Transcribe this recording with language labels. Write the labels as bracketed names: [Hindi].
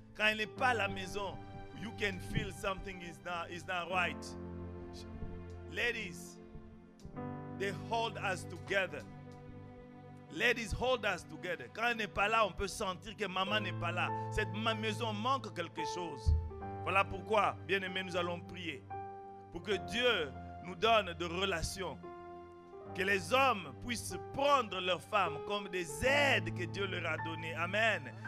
[French] Quand elle n'est pas à la maison, [English] you can feel something is not right. Ladies, they hold us together. Ladies hold us together. [French] Quand elle n'est pas là, on peut sentir que maman n'est pas là. Cette maison manque quelque chose. Voilà pourquoi, bien-aimés, nous allons prier pour que Dieu nous donne de relations. Que les hommes puissent prendre leurs femmes comme des aides que Dieu leur a données. Amen.